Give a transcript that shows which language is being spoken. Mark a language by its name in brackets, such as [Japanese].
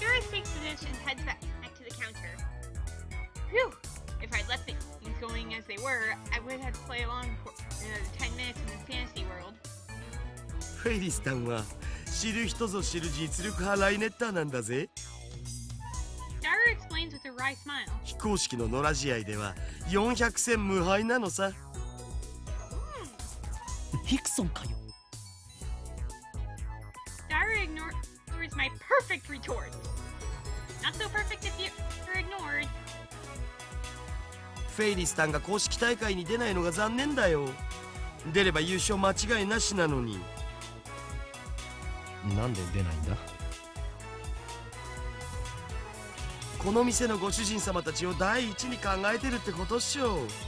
[English] Ferris takes position and heads back to the counter. Phew! If I'd left things going as they were, I would have to play along for another 10 minutes in the fantasy world. [Japanese] フェイリスタンは知る人ぞ知る実力派ライネッターなんだぜ。 [English] Daru explains with a wry smile. [Japanese] 非公式の野良試合では400戦無敗なのさ。ヒクソンかよ。 [English] Daru ignores my perfect retort. Not so perfect if you're ignored. [Japanese] フェイリスタンが公式大会に出ないのが残念だよ。出れば優勝間違いなしなのに。なんで出ないんだ。この店のご主人様たちを第一に考えてるってことっしょ。